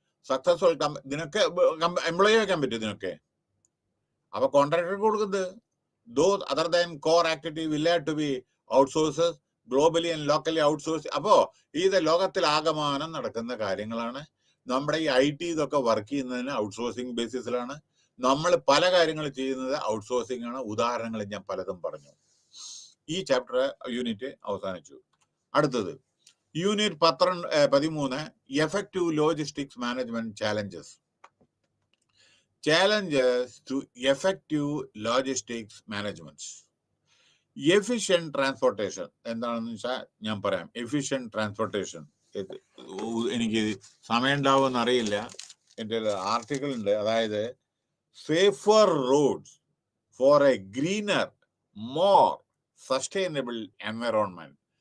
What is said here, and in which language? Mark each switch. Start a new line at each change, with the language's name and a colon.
Malayalam: Successful ഇതിനൊക്കെ employee ആക്കാൻ പറ്റും ഇതിനൊക്കെ. അപ്പൊ കോൺട്രാക്ടർക്ക് കൊടുക്കുന്നത്
English: those other than core activity will have to be outsources globally and locally outsourced.
Malayalam: അപ്പോ ഇത് ലോകത്തിൽ ആകമാനം നടക്കുന്ന കാര്യങ്ങളാണ്. നമ്മുടെ ഈ IT ഇതൊക്കെ വർക്ക് ചെയ്യുന്നതിന് ഔട്ട്സോഴ്സിംഗ് ബേസിസിലാണ്. നമ്മൾ പല കാര്യങ്ങൾ ചെയ്യുന്നത് ഔട്ട്സോഴ്സിംഗ് ആണ്. ഉദാഹരണങ്ങൾ ഞാൻ പലതും പറഞ്ഞു. ഈ ചാപ്റ്റർ യൂണിറ്റ് അവസാനിച്ചു. അടുത്തത് unit 13 effective logistics management challenges.
English: Challenges to effective logistics management.
Malayalam: Efficient transportation എന്താണെന്ന് വെച്ചാൽ ഞാൻ പറയാം. എഫിഷ്യന്റ് ട്രാൻസ്പോർട്ടേഷൻ എനിക്ക് സമയം ഉണ്ടാവുമെന്ന് അറിയില്ല. എൻ്റെ ആർട്ടിക്കിൾ ഉണ്ട്. അതായത്
English: Safer roads for a greener more sustainable environment.